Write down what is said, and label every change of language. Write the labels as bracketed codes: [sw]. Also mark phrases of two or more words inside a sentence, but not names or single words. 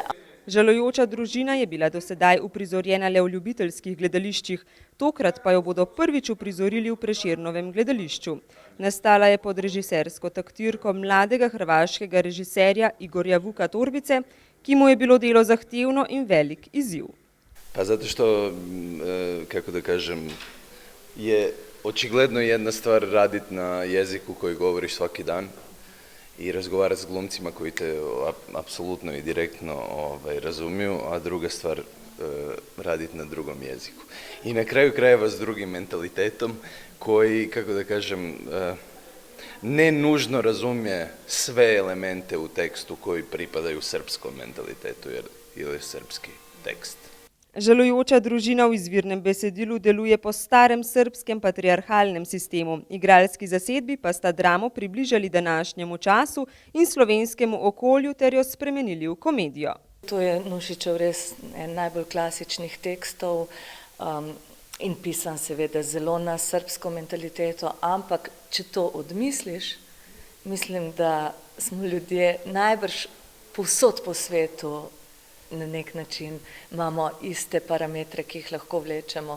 [sl] Žalujoča družina je bila do sedaj uprizorjena le v ljubiteljskih gledališčih, tokrat pa jo bodo prvič uprizorili v Prešernovem gledališču. Nastala je pod režisersko taktirko mladega hrvaškega režiserja Igorja Vuka Torbice, ki mu je bilo delo zahtevno in velik izziv. [hr] Pa zato što, kako da kažem, je očigledno jedna stvar raditi na jeziku koji govoriš svaki dan i razgovarati s glumcima koji te apsolutno i direktno razumiju, a druga stvar raditi na drugom jeziku. I na kraju krajeva s drugim mentalitetom koji, kako da kažem, ne nužno razumije sve elemente u tekstu koji pripadaju srpskom mentalitetu ili je srpski tekst. [sl] Žalujoča družina v izvirnem besedilu deluje po starem srbskem patriarhalnem sistemu. Igralski zasedbi pa sta dramo približali današnjemu času in slovenskemu okolju ter jo spremenili v komedijo. To je Nušićev res en najbolj klasičnih tekstov in pisan seveda zelo na srbsko mentaliteto, ampak če to odmisliš, mislim, da smo ljudje najbrž povsod po svetu na nek način imamo iste parametre, ki jih lahko vlečemo.